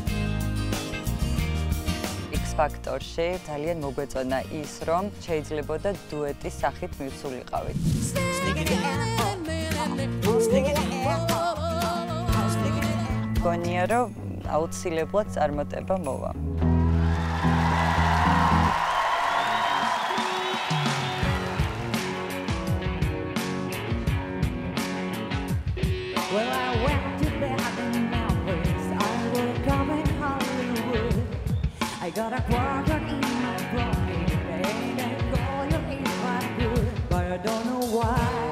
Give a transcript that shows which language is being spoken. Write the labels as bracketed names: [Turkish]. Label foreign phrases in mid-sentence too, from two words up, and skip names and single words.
[Georgian] X-Factor-ში ძალიან მოგვეწონა ის, რომ შეიძლებოდა დუეტის სახით მივსულიყავით. გონია, რომ აუცილებლად წარმატება მოვა. [English] Well, I went to bed in Memphis. I woke up in Hollywood. I got a quarter in my pocket, and I call you if I could, but I don't know why.